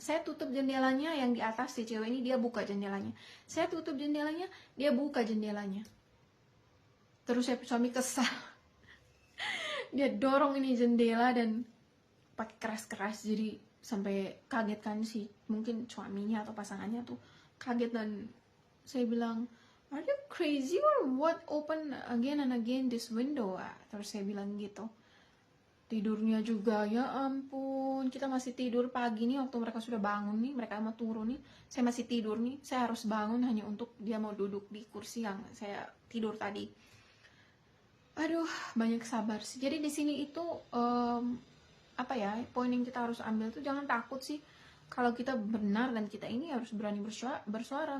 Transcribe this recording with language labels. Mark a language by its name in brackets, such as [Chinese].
[Indonesian] Saya tutup jendelanya, yang di atas si cewek ini dia buka jendelanya. Saya tutup jendelanya, dia buka jendelanya. Terus saya suami kesal. Dia dorong ini jendela dan pakai keras-keras, jadi sampai kaget kan si mungkin suaminya atau pasangannya tuh kaget. Dan saya bilang, [English] are you crazy or what, open again and again this window? [Indonesian] Terus saya bilang gitu. Tidurnya juga, ya ampun, kita masih tidur pagi nih waktu mereka sudah bangun nih, mereka mau turun nih, saya masih tidur nih, saya harus bangun hanya untuk dia mau duduk di kursi yang saya tidur tadi. Aduh, banyak sabar sih. Jadi di sini itu poin yang kita harus ambil tuh, jangan takut sih kalau kita benar, dan kita ini harus berani bersuara.